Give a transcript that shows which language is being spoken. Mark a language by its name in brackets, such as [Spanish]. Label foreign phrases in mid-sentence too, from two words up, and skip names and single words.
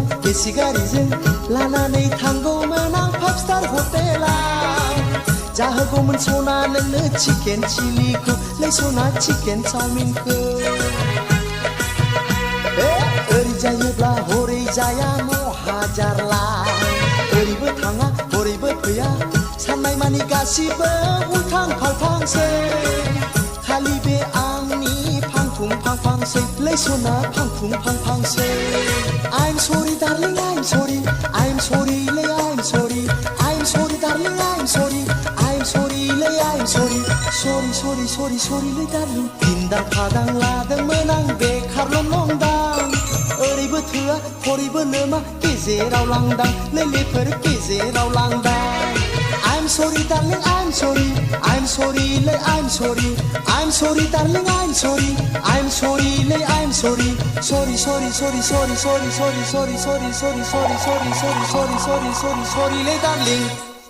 [Bodo] एसि गारिजों लानानै थांगौमोन आं 5 स्टार हटेलाव जाहोगौमोन सना नोंनो चिकेन चिलिखौ लै सना चिकेन चाउमिनखौ ओरै जायोब्ला हरै जाया महाजारला ओरैबो थाङा हरैबो फैया साननाय मानि गासिबो उल्थां फाल्थांसै खालि बे आंनि फांफुं फांफांसै लै सना फांफुं फांफांसै [English] I'm sorry darling I'm sorry I'm sorry लै I'm sorry I'm sorry darling I'm sorry I'm sorry लै I'm sorry sorry sorry sorry sorry लै darling [Bodo] फिन्दां फादां लादोंमोन आं बेखार लंदां ओरैबो थोआ हरैबो लोमा गेजेराव लांदां लेलेफोर गेजेराव लांदां [English] I'm sorry darling I'm sorry I'm sorry ले I'm sorry I'm sorry darling I'm sorry I'm sorry ले I'm sorry sorry sorry sorry sorry sorry sorry sorry sorry sorry sorry sorry sorry sorry sorry sorry sorry ले darling